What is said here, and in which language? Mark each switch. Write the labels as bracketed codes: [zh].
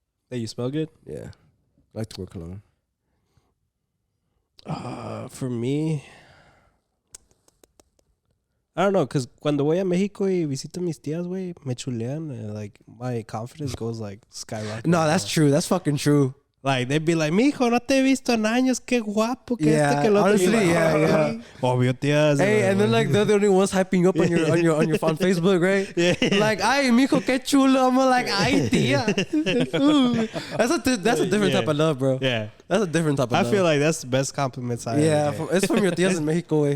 [en] That you smell good? Yeah. I like to wear cologne. For me, I don't know, because [es] cuando voy a México y visito a mis tías, güey, me chulean. [en] And, like, my confidence goes, like, skyrocket. No, that's true. That's fucking true. Like, they'd be like, [es] mijo, no te he visto en años. Qué guapo que que lo [en] honestly, like, yeah. [es] Obvio, tías. [en] Hey, and then, like, they're the only ones hyping you up on your on Facebook, right? Yeah. [es] Like, ay, mijo, qué chulo. [en] I'm like, [es] ay, tía. Ooh. [en] That's a different type of love, bro. Yeah. That's a different type of love. I feel like that's the best compliments I ever get. It's from your tías in Mexico, way.